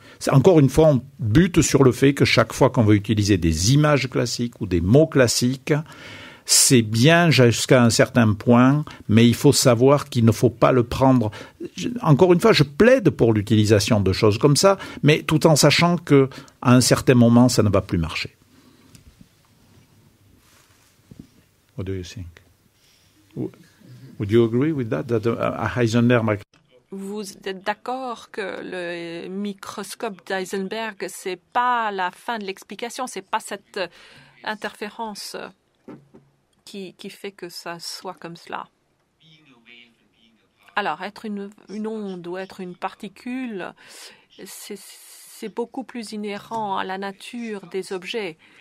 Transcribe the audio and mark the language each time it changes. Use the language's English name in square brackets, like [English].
[French] Encore une fois, on bute sur le fait que chaque fois qu'on veut utiliser des images classiques ou des mots classiques, c'est bien jusqu'à un certain point, mais il faut savoir qu'il ne faut pas le prendre. Encore une fois, je plaide pour l'utilisation de choses comme ça, mais tout en sachant qu'à un certain moment, ça ne va plus marcher. [English] What do you think? Would you agree with that? Heisenberg. [French] Vous êtes d'accord que le microscope d'Heisenberg, c'est pas la fin de l'explication, c'est pas cette interférence qui fait que ça soit comme cela. Alors, être une onde ou être une particule, c'est beaucoup plus inhérent à la nature des objets.